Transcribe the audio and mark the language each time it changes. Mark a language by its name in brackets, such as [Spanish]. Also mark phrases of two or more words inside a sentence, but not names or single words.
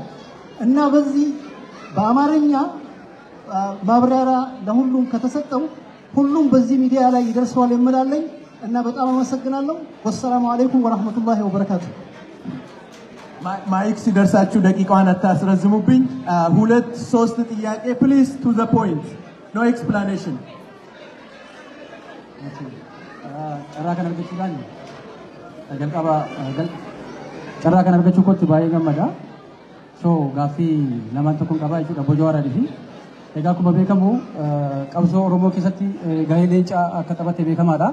[Amharic] እና በዚህ በአማርኛ ማብራሪያ ለሁሉም ከተሰጠው ሁሉም በዚህ ሚዲያ ላይ ይደርሰዋል የምላለኝ እና በጣም አመሰግናለሁ። [Arabic] والسلام عليكم ورحمة الله وبركاته። [Amharic] ማይክ ሲደርሳችሁ ደቂቃዋን አታስረዝሙብኝ። ሁለት ሶስት ጥያቄ [English] please to the point no explanation። [Oromo] carraa kan argachuudhaan jalqaba carraa kan argachuu kootti baay'ee gammada. So gaaffii lamaan tokkoon qabaa jechuudha Obbo Jawaarii fi egaa akkuma beekamu qabsoo Oromoo keessatti gahee leencaa akka taphate beekamaadha.